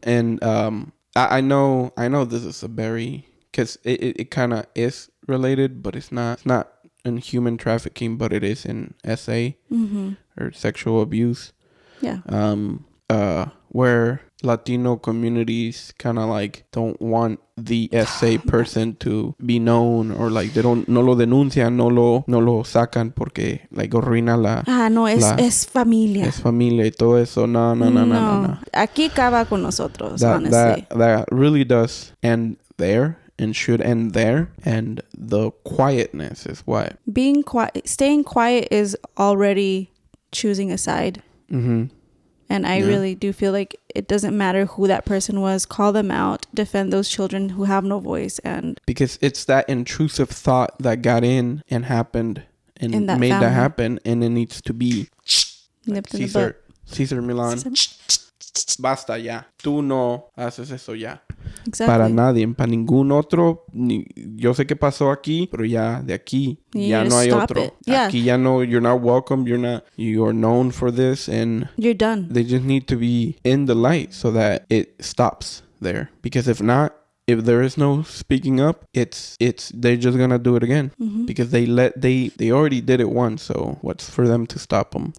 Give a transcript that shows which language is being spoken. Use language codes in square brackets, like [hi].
[en] And I know this is a very, because it kind of is related, but it's not in human trafficking, but it is in SA or sexual abuse. Yeah. Where Latino communities kind of like don't want the SA person to be known, or like they don't, [es] no lo denuncian, no lo sacan porque [en] like arruina [es] es familia. Es familia y todo eso. No. Aquí acaba con nosotros, honestly. [en] That really does end there. And should end there. And the quietness is what being quiet, staying quiet is already choosing a side. Mm-hmm. And I really do feel like it doesn't matter who that person was. Call them out. Defend those children who have no voice. And because it's that intrusive thought that got in and happened and made family. that happen, and it needs to be nipped like in the butt. [es] Cesar Milan. Basta ya. Tú no haces eso ya. [en] Exactly. [es] Para nadie, para ningún otro. Yo sé que pasó aquí, pero ya de aquí ya no hay otro. [en] Yeah. [es] Aquí ya no. [en] You're not welcome. You're known for this, and you're done. They just need to be in the light so that it stops there. Because if not, if there is no speaking up, they're just gonna do it again. Mm-hmm. Because they already did it once. So what's for them to stop them